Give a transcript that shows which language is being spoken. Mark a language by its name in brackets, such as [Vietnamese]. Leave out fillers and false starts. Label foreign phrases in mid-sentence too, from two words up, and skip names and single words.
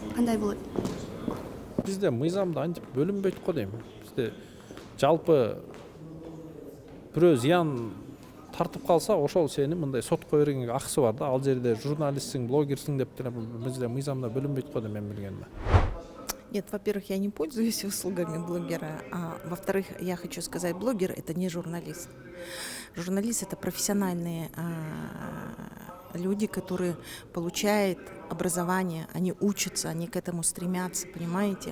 [Kyrgyz] Кандай болот? Бизде мыйзамда антип бөлүнбөйт го дейм. Бизде жалпы бирөө зыян тартып калса, ошол сени мындай сотко бергенге акысы бар да. Ал жерде журналистсиң, блогерсиң деп деле бизде мыйзамда бөлүнбөйт го дейм мен билгениме. [Russian] Нет, во-первых, я не пользуюсь услугами блогера, а во-вторых, я хочу сказать, блогер — это не журналист. Журналист — это профессиональные люди, которые получают образование, они учатся, они к этому стремятся, понимаете?